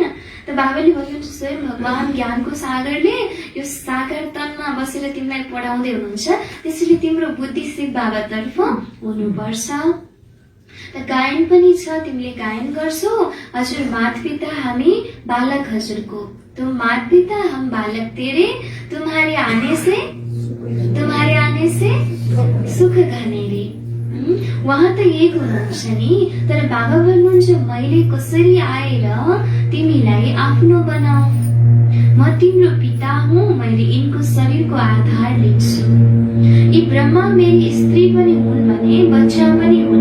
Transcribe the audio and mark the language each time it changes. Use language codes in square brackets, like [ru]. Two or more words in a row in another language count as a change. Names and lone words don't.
[ne] त बाबाले भन्नुहुन्छ स्वयं भगवान ज्ञानको सागरले यो सागर तनमा बसेर तिमीलाई पढाउँदै हुनुहुन्छ। त्यसैले तिम्रो बुद्धि शिव बाबातर्फ हुनुपर्छ। त गायन पनि छ, तिमीले गायन गर्छौ। हजुर माता पिता हामी बालक हजुरको, [hi] तुम माता पिता हम बालक तेरे, तुम्हारे आने से सुख घनेरे। [ne] उहाँ त एक हुनुहुन्छ नि, तर बाबा भन्नुहुन्छ मैले कसरी आएर तिमीलाई आफ्नो बनाऊ। म तिम्रो पिता हुँ, मैले यिनको शरीरको आधार लिन्छु। यी ब्रह्मा मेरी स्त्री पनि हुन् भने बच्चा पनि हुन्।